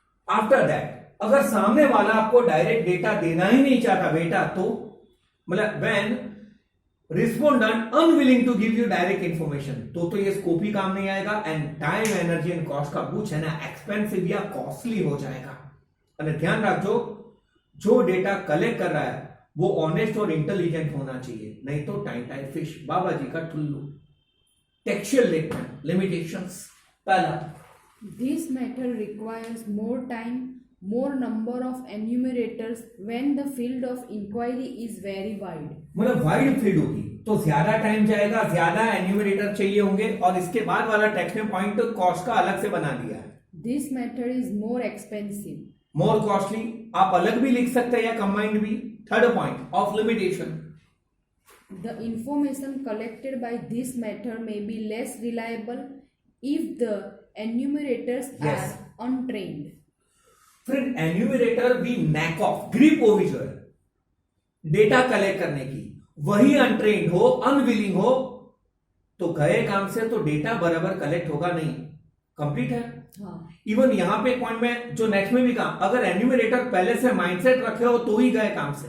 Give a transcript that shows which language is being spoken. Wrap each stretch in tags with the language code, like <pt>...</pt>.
<hi>After that अगर सामने वाला आपको डायरेक्ट डेटा देना ही नहीं चाहता बेटा, तो मतलब</hi> <en>when respondent unwilling to give you direct information,</en> <hi>तो ये स्कोप ही काम नहीं आएगा,</hi> <en>and time energy and cost</en> <hi>का कुछ है ना एक्सपेंसिव या कॉस्टली हो जाएगा। और ध्यान रखो, जो डेटा कलेक्ट कर रहा है वो ऑनेस्ट और इंटेलिजेंट होना चाहिए, नहीं तो टाइम टाइम फिश, बाबा जी का ठुल्लू।</hi> <en>Textual limitations, पहला This method requires more time, more number of enumerators when the field of inquiry is very wide.</en> <hi>मतलब वाइड फील्ड होगी तो ज्यादा टाइम जाएगा, ज्यादा एन्यूमरेटर चाहिए होंगे, और इसके बाद वाला टेक्स्ट में पॉइंट कॉस्ट का अलग से बना दिया है।</hi> <en>This method is more expensive. More costly,</en> <hi>आप अलग भी लिख सकते हैं या कंबाइंड भी।</hi> <en>Third point of limitation, The information collected by this method may be less reliable if the enumerators Yes. are untrained.</en> <hi>Friend enumerator भी नैक ऑफ, ग्रिप होगी जो है डेटा कलेक्ट करने की, वही अनट्रेन्ड हो, अनविलिंग हो, तो गए काम से तो डेटा बराबर कलेक्ट होगा नहीं। कंप्लीट है। हाँ। इवन यहां पे पॉइंट में जो नेक्स्ट में भी कहा, अगर एन्यूमरेटर पहले से माइंडसेट रखे हो तो ही गए काम से।</hi>